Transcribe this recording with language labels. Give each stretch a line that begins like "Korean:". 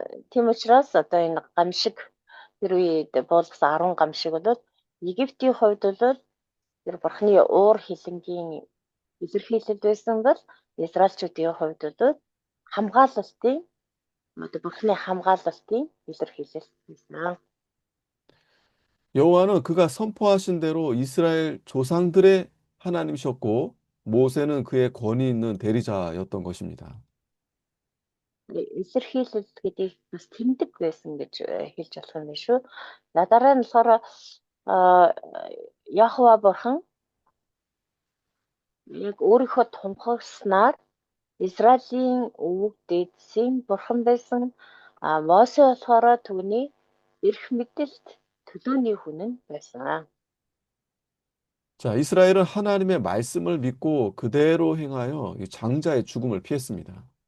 Mongolian: Тийм учраас одоо энэ гамшиг тэр үед буулгасан 10 гамшиг бол Египтийн хувьд бол тэр бурхны уур хилэнгийн илэрхийлэл байсан бол Израильчүүдийн хувьд бол хамгаалалтын одоо Бурхны хамгаалалтын илэрхийлэл байсан.
Korean: 여호와는 그가 선포하신 대로 이스라엘 조상들의 하나님이셨고 모세는 그의 권위 있는 대리자였던 것입니다.
Mongolian: Илэрхийлэл гэдэг бас тэмдэг байсан гэж хэлж болох юм шүү. Дараа нь болохоор Яхова бурхан яг өөрийнхөө тунхагснаар Израилийн өвөг дээдсийн бурхан байсан. Мосе болохоор түүний эрх мэдэлд төлөөний хүн нь байсан.
Korean: 자, 이스라엘은 하나님의 말씀을 믿고 그대로 행하여 이 장자의 죽음을 피했습니다.